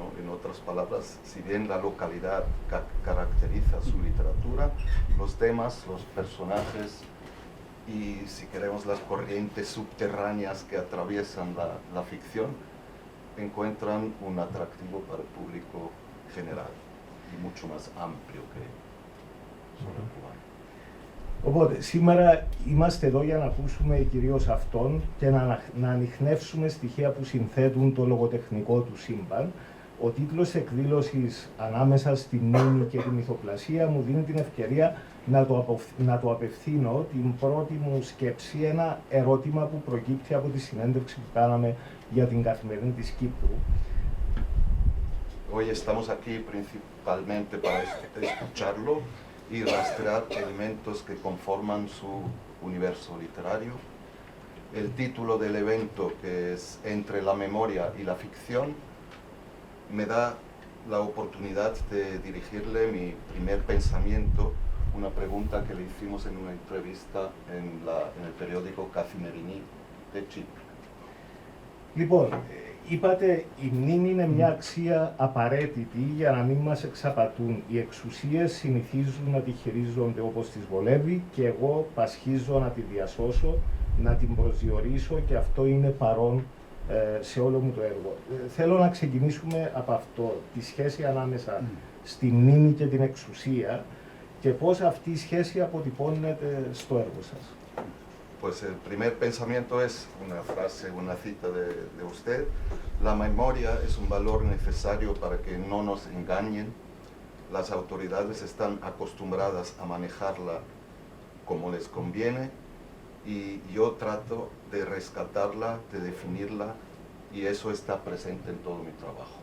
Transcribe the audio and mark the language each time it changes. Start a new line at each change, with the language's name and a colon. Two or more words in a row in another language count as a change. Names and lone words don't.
Spanish: En otras palabras, si bien la localidad caracteriza su literatura, los temas, los personajes y, si queremos, las corrientes subterráneas que atraviesan la ficción encuentran un atractivo para el público general y mucho más amplio que solo el cubano.
Greek: Οπότε, σήμερα είμαστε εδώ για να ακούσουμε κυρίως αυτόν και να ανιχνεύσουμε στοιχεία που συνθέτουν το λογοτεχνικό του σύμπαν. Ο τίτλος εκδήλωσης «Ανάμεσα στη μνήμη και τη μυθοπλασία» μου δίνει την ευκαιρία να το απευθύνω την πρώτη μου σκέψη, ένα ερώτημα που προκύπτει από τη συνέντευξη που κάναμε για την Καθημερινή της Κύπρου.
Spanish: Hoy estamos aquí principalmente para escucharlo y rastrear elementos que conforman su universo literario. El título del evento, que es Entre la memoria y la ficción, me da la oportunidad de dirigirle mi primer pensamiento, una pregunta que le hicimos en una entrevista en el periódico Καθημερινή de Chipre.
Greek: Λοιπόν, είπατε η μνήμη είναι μια αξία απαραίτητη για να μην μας εξαπατούν. Οι εξουσίες συνηθίζουν να τη χειρίζονται όπως τις βολεύει και εγώ πασχίζω να τη διασώσω, να την προσδιορίσω και αυτό είναι παρόν σε όλο μου το έργο. Θέλω να ξεκινήσουμε από αυτό, τη σχέση ανάμεσα στη μνήμη και την εξουσία και πώς αυτή η σχέση αποτυπώνεται στο έργο σας.
Spanish: Pues el primer pensamiento es una frase, una cita de usted. La memoria es un valor necesario para que no nos engañen. Las autoridades están acostumbradas a manejarla como les conviene y yo trato de rescatarla, de definirla y eso está presente en todo mi trabajo.